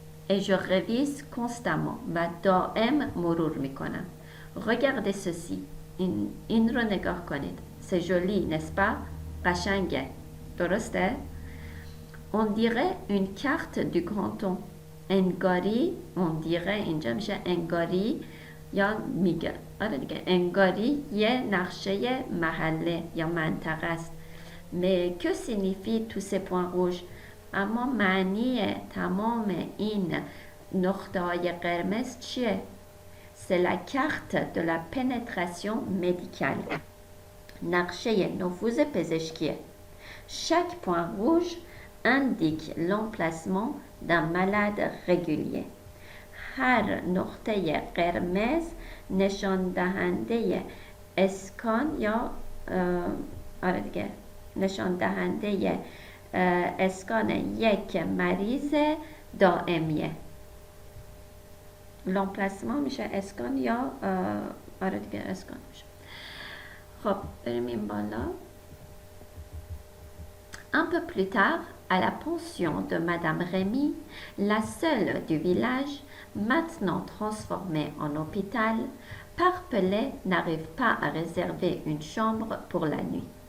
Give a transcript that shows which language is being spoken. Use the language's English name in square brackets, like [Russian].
[French] Et je révise constamment. [Persian] و دائم مرور میکنم. [French] Regardez ceci. [Persian] این رو نگاه کنید. [French] C'est joli, n'est-ce pas? [Persian] قشنگه. درسته؟ [French] On dirait une carte du canton. [Persian] انگاری، [French] on dirait [Persian] اینجا میشه انگاری یا میگه. آره دیگه انگاری یه نقشه محله یا منطقه است. [French] Mais que signifie tous ces points rouges? [Persian] اما معنی تمام این نقطه های قرمز چیه؟ [French] C'est la carte de la pénétration médicale. [Persian] نقشه نفوذ پزشکیه. [French] Chaque point rouge indique l'emplacement d'un malade régulier. [Persian] هر نقطه قرمز نشان دهنده اسکان یا آره دیگه نشان دهنده اسکان یک مریض دائمیه. l'emplacement میشه اسکان یا آره دیگه اسکان میشه. خب بریم این بالا. [French] Un peu plus tard, à la pension de Madame Rémy, la seule du village, maintenant transformée en hôpital, Parpelé n'arrive pas à réserver une chambre pour la nuit.